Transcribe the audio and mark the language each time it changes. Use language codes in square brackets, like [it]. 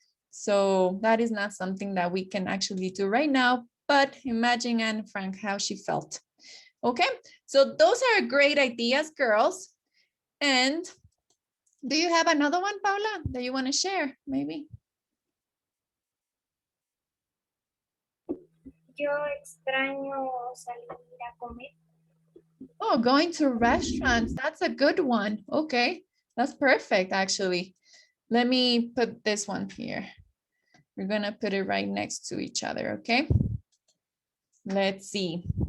[en] So that is not something that we can actually do right now, but imagine Anne Frank, how she felt. Okay, so those are great ideas, girls. And do you have another one, Paula, that you want to share, maybe? [es] Yo extraño salir a comer. [en] Oh, going to restaurants. That's a good one. Okay, that's perfect, actually. Let me put this one here. We're going to put it right next to each other, okay? Let's see.